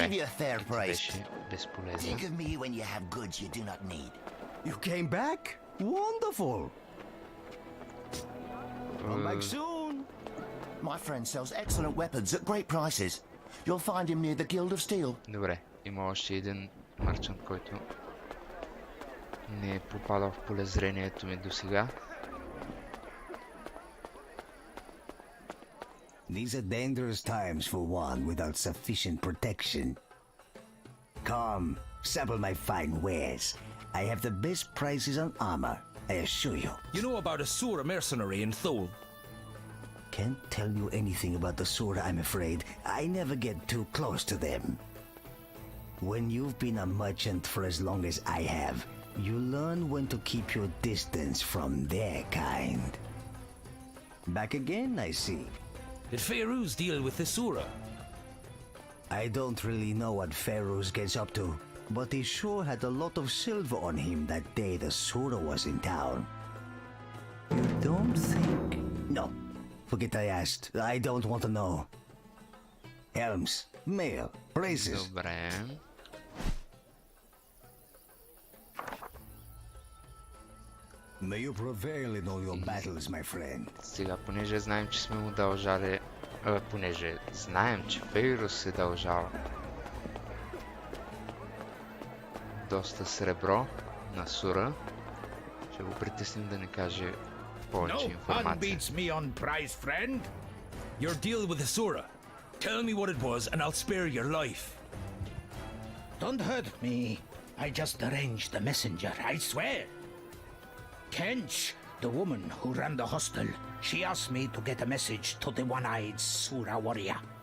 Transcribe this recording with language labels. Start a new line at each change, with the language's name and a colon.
English: give you a fair price.
Bulgarian: беше безполезен.
English: Think of me when you have goods you do not need. You came back? Wonderful. Come back soon. My friend sells excellent weapons at great prices. You'll find him near the Guild of Steel.
Bulgarian: Добре, има още един мърчант, който не е попадал в полезрението ми до сега.
English: These are dangerous times for one without sufficient protection. Come, sample my fine wares. I have the best prices on armor, I assure you. You know about a Sura mercenary in Thule? Can't tell you anything about the Sura, I'm afraid. I never get too close to them. When you've been a merchant for as long as I have, you learn when to keep your distance from their kind. Back again, I see. Did Fairuz deal with the Sura? I don't really know what Pharaoh gets up to, but he sure had a lot of silver on him that day the Sura was in town. You don't think? No, forget I asked. I don't want to know. Helms, mail, braces.
Bulgarian: Добре.
English: May you prevail in all your battles, my friend.
Bulgarian: Сега, понеже знаем, че сме му дължали... понеже знаем, че Фейрус се дължал доста сребро на Сура, ще го притесним да ни каже повече
English: No one
Bulgarian: информация.
English: beats me on price, friend. Your deal with the Sura. Tell me what it was and I'll spare your life. Don't hurt me. I just arranged the messenger, I swear. Kench, the woman who ran the hostel, she asked me to get a message to the one-eyed Sura warrior.